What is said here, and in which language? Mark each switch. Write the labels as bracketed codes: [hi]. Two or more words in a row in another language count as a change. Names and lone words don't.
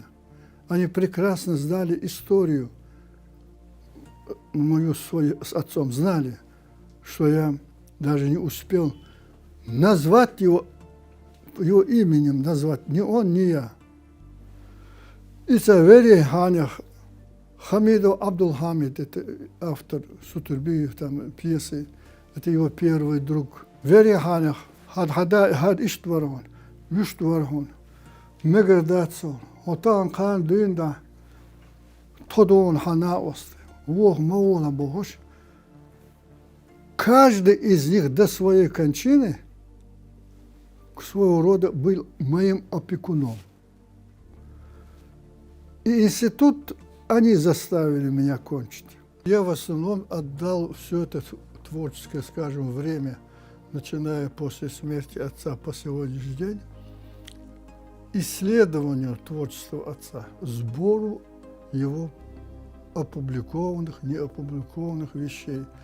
[ru] Они прекрасно знали историю мою с отцом, знали, что я даже не успел назвать его именем, назвать ни он, ни я. Исавери Ханях, Хамидов Абдулхамид, это автор Сутурбиев, там пьесы, это его первый друг. Вери Ханях, Хад Иштварон, Виштварон, Мегардацон, Отан Хан Дюнда, Тодон Ханаост, Вох Мауна Богош. Каждый из них до своей кончины своего рода был моим опекуном. И институт они заставили меня кончить. Я в основном отдал все это творческое, скажем, время, начиная после смерти отца по сегодняшний день, исследованию творчества отца, сбору его опубликованных, неопубликованных вещей.